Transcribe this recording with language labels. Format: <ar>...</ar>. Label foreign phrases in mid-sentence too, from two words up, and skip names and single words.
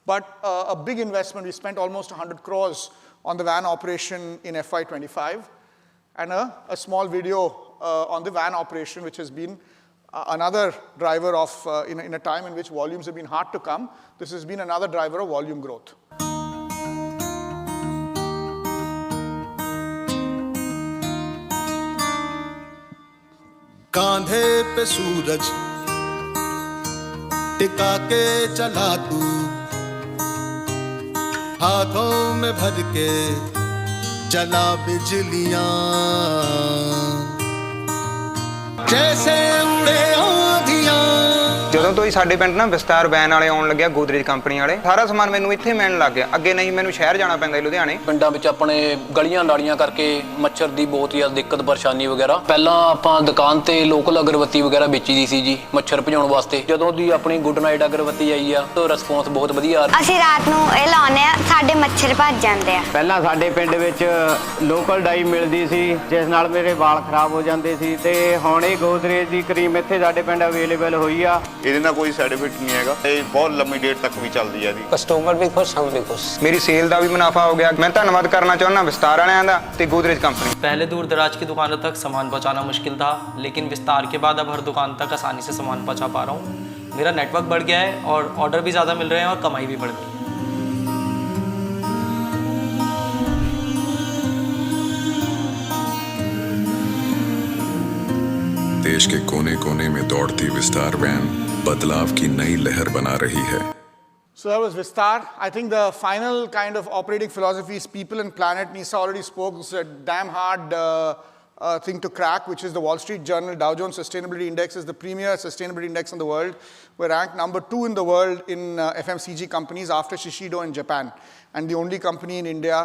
<en>But a big investment, we spent almost 100 crores on the van operation in FY25, and a small video on the van operation, which has been another driver of, in a time in which volumes have been hard to come, this has been another driver of volume growth.</en> <hi>कांधे पे सूरज टिका के चला तू, हाथों में भर के चला बिजलियां, जैसे उड़े आंधियां।</hi> <pa>ਜਦੋਂ ਤੋਂ ਹੀ ਸਾਡੇ ਪਿੰਡ ਨਾ ਵਿਸਤਾਰ ਵੈਨ ਵਾਲੇ ਆਉਣ ਲੱਗਿਆ, ਗੋਦਰੇਜ ਕੰਪਨੀ ਵਾਲੇ, ਸਾਰਾ ਸਮਾਨ ਮੈਨੂੰ ਇੱਥੇ ਮਿਲਣ ਲੱਗ ਗਿਆ। ਅੱਗੇ ਨਹੀਂ ਮੈਨੂੰ ਸ਼ਹਿਰ ਜਾਣਾ ਪੈਂਦਾ ਸੀ ਲੁਧਿਆਣੇ। ਪਿੰਡਾਂ ਵਿੱਚ ਆਪਣੇ ਗਲੀਆਂ ਨਾਲੀਆਂ ਕਰਕੇ ਮੱਛਰ ਦੀ ਬਹੁਤ ਜ਼ਿਆਦਾ ਦਿੱਕਤ ਪਰੇਸ਼ਾਨੀ ਵਗੈਰਾ। ਪਹਿਲਾਂ ਆਪਾਂ ਦੁਕਾਨ ਤੇ ਲੋਕਲ ਅਗਰਬੱਤੀ ਵਗੈਰਾ ਵੇਚੀ ਦੀ ਸੀ ਜੀ ਮੱਛਰ ਭਜਾਉਣ ਵਾਸਤੇ। ਜਦੋਂ ਦੀ ਆਪਣੀ ਗੁੱਡ ਨਾਈਟ ਅਗਰਬੱਤੀ ਆਈ ਆ ਤਾਂ ਰਿਸਪੌਂਸ ਬਹੁਤ ਵਧੀਆ ਆ ਰਿਹਾ। ਅਸੀਂ ਰਾਤ ਨੂੰ ਇਹ ਲਾਉਂਦੇ ਆ, ਸਾਡੇ ਮੱਛਰ ਭੱਜ ਜਾਂਦੇ ਆ। ਪਹਿਲਾਂ ਸਾਡੇ ਪਿੰਡ ਵਿੱਚ ਲੋਕਲ ਡਾਈ ਮਿਲਦੀ ਸੀ, ਜਿਸ ਨਾਲ ਮੇਰੇ ਵਾਲ ਖਰਾਬ ਹੋ ਜਾਂਦੇ ਸੀ, ਤੇ ਹੁਣ ਇਹ ਗੋਦਰੇਜ ਦੀ ਕਰੀਮ ਇੱਥੇ ਸਾਡੇ ਪਿੰਡ ਅਵੇਲੇਬਲ ਹੋਈ ਆ। ਇਹਦੇ ਨਾਲ ਕੋਈ</pa> <en>side effect</en> <pa>ਨਹੀਂ ਹੈਗਾ, ਇਹ ਬਹੁਤ ਲੰਮੀ ਦੇਰ ਤੱਕ ਵੀ ਚੱਲਦੀ ਹੈ ਇਹਦੀ। ਕਸਟਮਰ ਵੀ ਖੁਸ਼, ਹਮ ਵੀ ਖੁਸ਼। ਮੇਰੀ ਸੇਲ ਦਾ ਵੀ ਮੁਨਾਫਾ ਹੋ ਗਿਆ। ਮੈਂ ਧੰਨਵਾਦ ਕਰਨਾ ਚਾਹੁੰਦਾ ਵਿਸਤਾਰ ਵਾਲਿਆਂ ਦਾ ਤੇ ਗੋਦਰੇਜ ਕੰਪਨੀ।</pa> <hi>पहले दूर दराज की दुकानों तक सामान पहुंचाना मुश्किल था, लेकिन विस्तार के बाद अब हर दुकान तक आसानी से सामान पहुंचा पा रहा हूँ। मेरा नेटवर्क बढ़ गया है और ऑर्डर भी ज़्यादा मिल रहे हैं और कमाई भी बढ़ गई है। देश के कोने कोने में दौड़ती विस्तार वैन बदलाव की नई लहर बना रही है।</hi> <en>So that was Vistar. I think the final kind of operating philosophy is people and planet. Nisa already spoke. It's a damn hard thing to crack, which is the Wall Street Journal Dow Jones Sustainability Index is the premier sustainability index in the world. We're ranked number 2 in the world in FMCG companies after Shiseido in Japan, and the only company in India.</en>